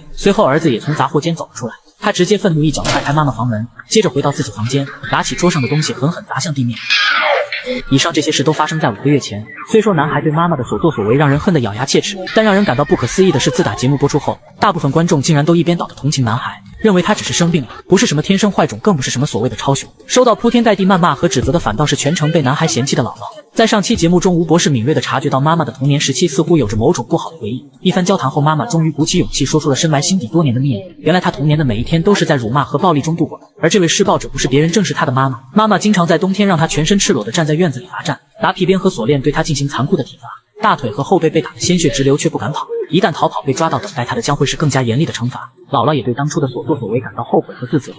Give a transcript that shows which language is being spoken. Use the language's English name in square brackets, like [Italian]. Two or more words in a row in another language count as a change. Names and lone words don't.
[Chinese] 隨後兒子也從雜貨間走了出來。 他直接憤怒一腳踹開媽媽房門，接着回到自己房間，拿起桌上的東西狠狠砸向地面。以上這些事都發生在5個月前。雖說男孩對媽媽的所作所為讓人恨得咬牙切齒，但讓人感到不可思議的是，自打節目播出後，大部分觀眾竟然都一邊倒的同情男孩，認為他只是生病了，不是什麼天生壞種，更不是什麼所謂的超雄。收到鋪天蓋地謾罵和指責的，反倒是全程被男孩嫌棄的姥姥。在上期節目中，吳博士敏銳地察覺到媽媽的童年時期似乎有着某種不好的回憶。一番交談後，媽媽終於鼓起勇氣說出了深埋心底多年的秘密。原來她童年的每一天都是在辱罵和暴力中度過的，而這位施暴者不是別人，正是她的媽媽。媽媽經常在冬天讓她全身赤裸地站在院子裡罰站，拿皮鞭和鎖鏈對她進行殘酷的體罰，大腿和後背被打得鮮血直流，卻不敢跑。一旦逃跑被抓到，等待她的將會是更加嚴厲的懲罰。姥姥也對當初的所作所為感到後悔和自責。